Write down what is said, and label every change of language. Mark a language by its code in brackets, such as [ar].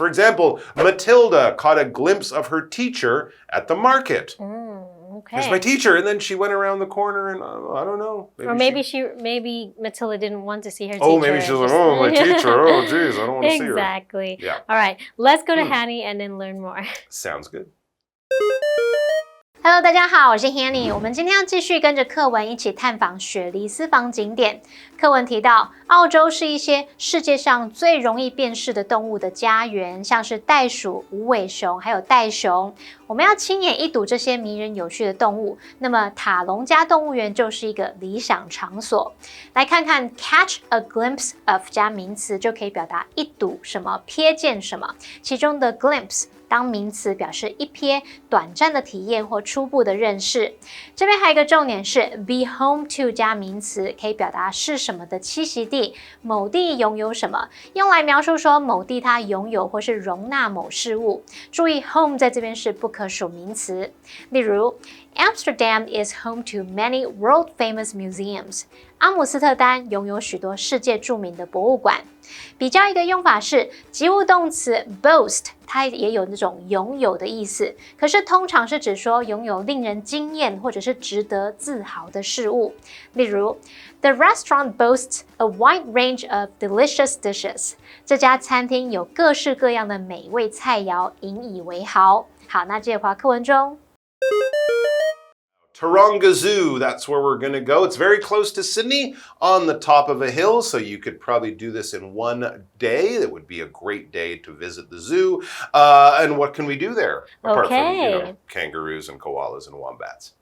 [en] For example, Matilda caught a glimpse of her teacher at the market. Okay. Here's my teacher, and then she went around the corner, and I don't know. Maybe Matilda didn't want to see her teacher. Oh, maybe she's like, oh, my teacher. Oh, geez, I don't want to see her. Exactly. Yeah. All right, let's go to Hanny and then learn more. Sounds good. [zh] Hello， 大家好，我是 Hanny。我们今天要继续跟着课文一起探访雪梨私房景点。课文提到，澳洲是一些世界上最容易辨识的动物的家园，像是袋鼠、无尾熊，还有袋熊。我们要亲眼一睹这些迷人有趣的动物，那么塔隆加动物园就是一个理想场所。来看看 [en] catch a glimpse of [zh] 加名词就可以表达一睹什么、瞥见什么，其中的 glimpse当名词表示一瞥、短暂的体验或初步的认识。这边还有一个重点是 [en] be home to [zh] 加名词，可以表达是什么的栖息地，某地拥有什么，用来描述说某地它拥有或是容纳某事物。注意 home 在这边是不可数名词。 [en] 例如 Amsterdam is home to many world-famous museums. [zh] 阿姆斯特丹拥有许多世界著名的博物馆。比较一个用法是及物动词 boast， 它也有那种拥有的意思，可是通常是指说拥有令人惊艳或者是值得自豪的事物。 [en] 例如 The restaurant boasts a wide range of delicious dishes. [zh] 这家餐厅有各式各样的美味菜肴，引以为豪。好，那接着回到课文中。 [en] Taronga Zoo, that's where we're going to go. It's very close to Sydney on the top of a hill, so you could probably do this in one day. That would be a great day to visit the zoo. And what can we do there? Apart from, kangaroos and koalas and wombats.